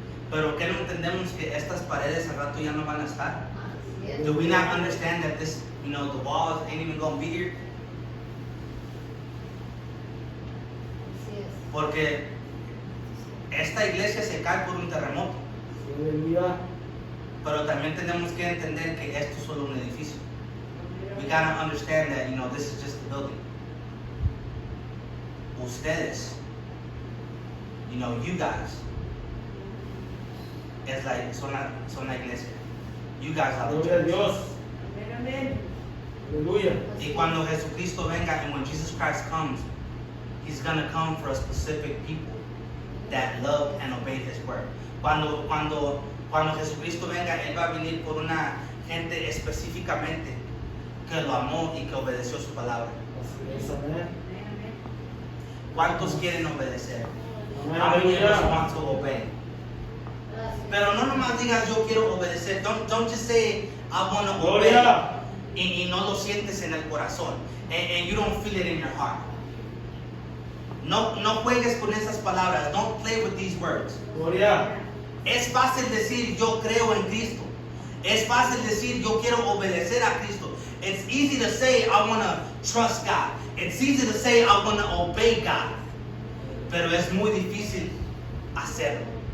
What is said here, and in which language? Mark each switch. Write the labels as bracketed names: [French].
[Spanish] Pero que no entendemos que estas paredes al rato ya no van a estar. Así es. [English] Do we not understand that this, the walls ain't even gonna be here? [Spanish] Así es. Porque esta iglesia se cae por un terremoto. Aleluya. Pero también tenemos que entender que esto es solo un edificio. [English] We gotta understand that, this is just a building. [Spanish] Ustedes, [English] you guys, [Spanish] es son la iglesia. [English] You guys are the [Spanish] Gloria a [English] church. [Spanish] Dios. Amén, amén. Aleluya. Y cuando Jesucristo venga, [English] and when Jesus Christ comes, He's gonna come for a specific people that love and obey His word. [Spanish] Cuando Jesucristo venga, Él va a venir por una gente específicamente que lo amó y que obedeció su palabra. Así es, amén. Amén, amén. ¿Cuántos quieren obedecer? Amén, [English] How many of us [Spanish] aleluya. [English] want to obey? [Spanish] Gracias. Pero no nomás digas yo quiero obedecer. [English] Don't just say I want to obey. [Spanish] Gloria. Y no lo sientes en el corazón. [English] And you don't feel it in your heart. [Spanish] No juegues con esas palabras. [English] Don't play with these words. [Spanish] Gloria. Es fácil decir yo creo en Cristo. Es fácil decir yo quiero obedecer a Cristo. [English] It's easy to say I want to trust God. It's easy to say I want to obey God. [Spanish] Pero es muy difícil hacerlo.